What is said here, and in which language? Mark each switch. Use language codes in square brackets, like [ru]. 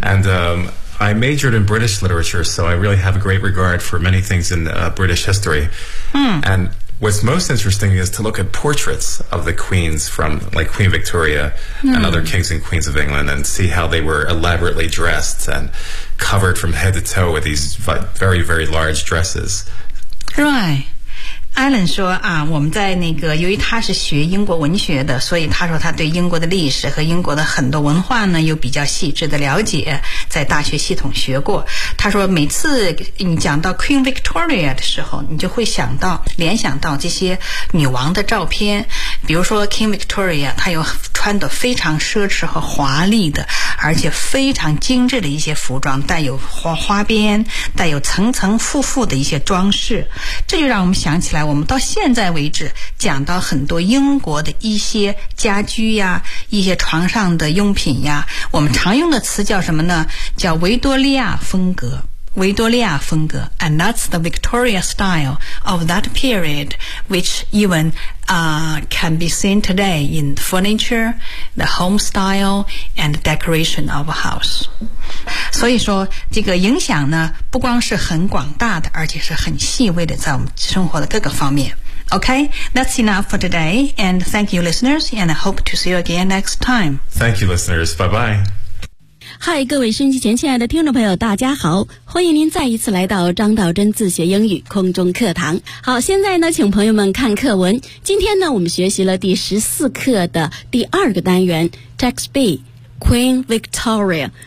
[en] And I majored in British literature, so I really have a great regard for many things in British history. Mm. And what's most interesting is to look at portraits of the queens from, like, Queen Victoria mm. and other kings and queens of England and see how they were elaborately dressed and... covered from head to toe with these very, very large dresses. Right. [zh] Alan 说啊，我们在那个，由于他是学英国文学的，所以他说他对英国的历史和英国的很多文化呢，有比较细致的了解，在大学系统学过。他说每次你讲到 Queen Victoria 的时候，你就会想到，联想到这些女王的照片。比如说 King Victoria, 她有穿得非常奢侈和华丽的，而且非常精致的一些服装，带有 花边，带有层层复复的一些装饰。这就让我们想起来，我们到现在为止讲到很多英国的一些家居呀，一些床上的用品呀，我们常用的词叫什么呢？叫维多利亚风格。维多利亚风格 [en] And that's the Victoria style of that period, which evencan be seen today in furniture, the home style, and decoration of a house. [zh] 所以说这个影响呢不光是很广大的，而且是很细微的，在我们生活的各个方面。 [en] OK, that's enough for today, and thank you listeners, and I hope to see you again next time. Thank you listeners, bye bye. [zh] 嗨，各位收音机前亲爱的听众朋友，大家好，欢迎您再一次来到张道真自学英语空中课堂。好，现在呢请朋友们看课文。今天呢我们学习了第14课的第二个单元 [en] Text B Queen Victoria。